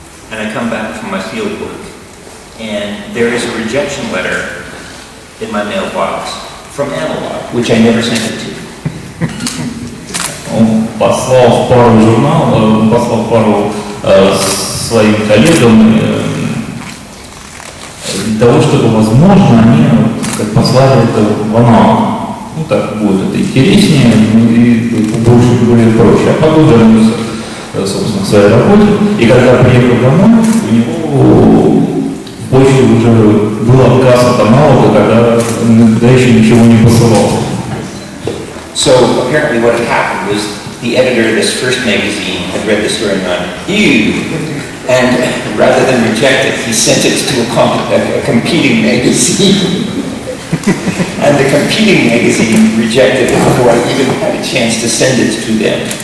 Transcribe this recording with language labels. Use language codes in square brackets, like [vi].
[en] And I come back from my field work, and there is a rejection letter in my mailbox from analog, which I never sent it to. [ru] Он послал в пару журналов, он послал пару своим коллегам для того, чтобы, возможно, они послали это в аналог. Ну, так будет это интереснее и больше более проще. А потом вернулся, собственно, к своей работе. И когда приехал домой, у него в почте уже был отказ от аналога, когда еще ничего не посылал. [en] So apparently what had happened was the editor of this first magazine had read the story and gone, ew, and rather than reject it, he sent it to a competing magazine. And the competing magazine rejected it before I even had a chance to send it to them.